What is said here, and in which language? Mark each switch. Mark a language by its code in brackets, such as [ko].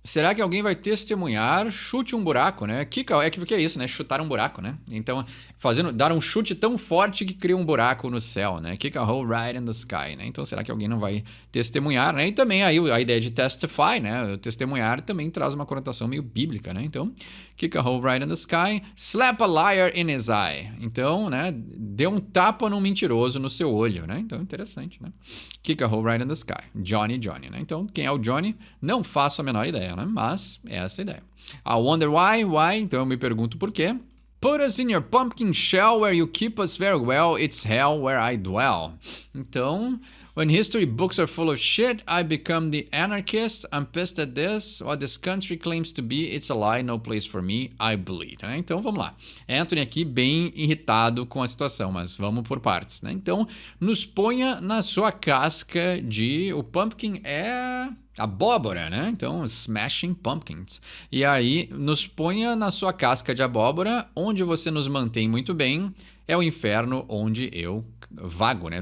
[pt] Será que alguém vai testemunhar? Chute um buraco, né? Porque é isso, né? Chutar um buraco, né? Então, dar um chute tão forte que cria um buraco no céu, né? Kick a hole right in the sky, né? Então, será que alguém não vai testemunhar, né? E também aí a ideia de testify, né? Testemunhar também traz uma conotação meio bíblica, né? [en] Então, kick a hole right in the sky, slap a liar in his eye. [pt] Então, né? Dê um tapa num mentiroso no seu olho, né? Então, interessante, né? Kick a hole right in the sky. Johnny, né? Então, quem é o Johnny? Não faço a menor ideia, né? Mas é essa a ideia. I wonder why? Então eu me pergunto por quê. [en] Put us in your pumpkin shell where you keep us very well. It's hell where I dwell. Então, when history books are full of shit, I become the anarchist. I'm pissed at this. What this country claims to be, it's a lie, no place for me, I bleed. [pt] Né? Então, vamos lá. Anthony aqui bem irritado com a situação, mas vamos por partes. Né? Então, nos ponha na sua casca de... O pumpkin é... abóbora, né? Então, smashing pumpkins. E aí, nos ponha na sua casca de abóbora, onde você nos mantém muito bem, é o inferno onde eu vago, né?